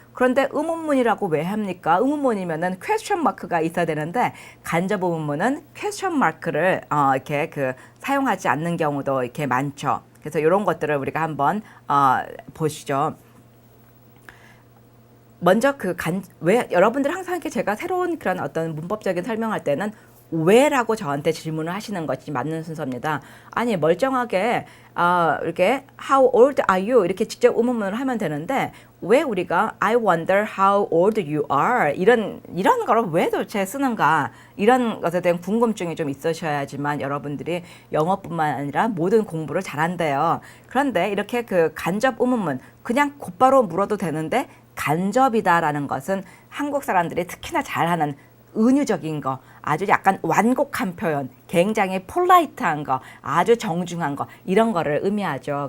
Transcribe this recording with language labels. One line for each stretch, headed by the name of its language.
Korean: 그런데 의문문이라고 왜 합니까? 의문문이면은 퀘스천 마크가 있어야 되는데 간접 의문문은 퀘스천 마크를 이렇게 그 사용하지 않는 경우도 이렇게 많죠. 그래서 이런 것들을 우리가 한번 보시죠. 먼저 왜 여러분들 항상 이렇게 제가 새로운 그런 어떤 문법적인 설명할 때는 왜라고 저한테 질문을 하시는 것이 맞는 순서입니다.
English: 아니 멀쩡하게 이렇게 How old are you?
Korean: 이렇게 직접 의문문을 하면 되는데 왜 우리가 I wonder how old you are? 이런 거를 왜 도대체 쓰는가? 이런 것에 대한 궁금증이 좀 있으셔야지만 여러분들이 영어뿐만 아니라 모든 공부를 잘한대요. 그런데 이렇게 그 간접 의문문 그냥 곧바로 물어도 되는데 간접이다라는 것은 한국 사람들이 특히나 잘하는 은유적인 거, 아주 약간 완곡한 표현, 굉장히 폴라이트한 거, 아주 정중한 거 이런 거를 의미하죠.